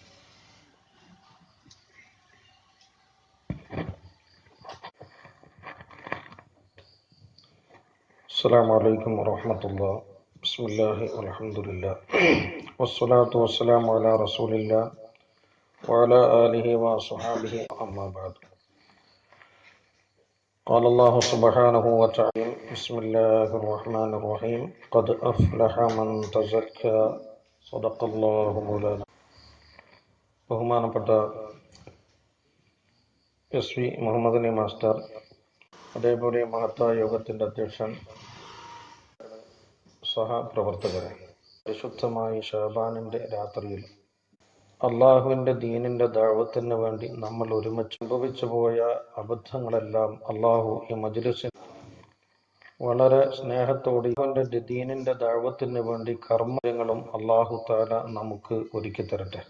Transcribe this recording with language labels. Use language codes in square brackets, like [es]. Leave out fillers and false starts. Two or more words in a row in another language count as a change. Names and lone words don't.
[ar] السلام عليكم ورحمة الله. بسم الله والحمد لله والصلاة والسلام على رسول الله وعلى آله وأصحابه أما بعد. قال الله سبحانه وتعالى بسم الله الرحمن الرحيم قد أفلح من تزكى صدق الله مولانا. [ml] ബഹുമാനപ്പെട്ട SV മുഹമ്മദ് അലി മാസ്റ്റർ, അതേപോലെ മഹത്തായ യോഗത്തിന്റെ അധ്യക്ഷൻ, സഹപ്രവർത്തകരെ, പരിശുദ്ധമായ ഷാബാനിന്റെ രാത്രിയിൽ അള്ളാഹുവിന്റെ ദീനിന്റെ ദഅവത്തിന് വേണ്ടി നമ്മൾ ഒരുമിച്ച് സംഭവിച്ചു പോയ അബദ്ധങ്ങളെല്ലാം അള്ളാഹു ഈ മജ്ലിസിൽ വളരെ സ്നേഹത്തോടെ അവന്റെ ദീനിന്റെ ദഅവത്തിന് വേണ്ടി കർമ്മങ്ങളും [ar] الله تعالى [ml] നമുക്ക് ഒരുക്കി തരട്ടെ.